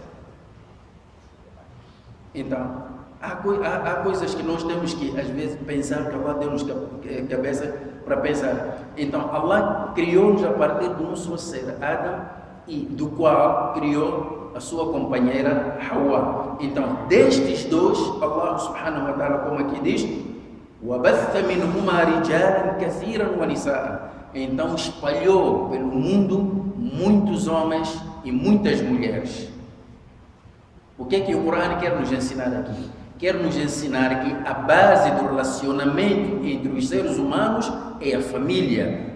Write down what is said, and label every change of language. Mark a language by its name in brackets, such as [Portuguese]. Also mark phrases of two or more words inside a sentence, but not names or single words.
[Portuguese] Então, há coisas que nós temos que, às vezes, pensar, que Allah deu-nos cabeça para pensar. Então, Allah criou-nos a partir de um só ser, Adam, e do qual criou a sua companheira Hawa. Então, destes dois, [Arabic] الله سبحانه وتعالى, [Portuguese] como aqui diz, [Arabic] وَبَثَّ مِنْهُمَا رِجَالًا كَثِيرًا وَنِسَاءً. [Portuguese] Então, espalhou pelo mundo muitos homens e muitas mulheres. O que é que o Corão quer nos ensinar aqui? Quer nos ensinar que a base do relacionamento entre os seres humanos é a família.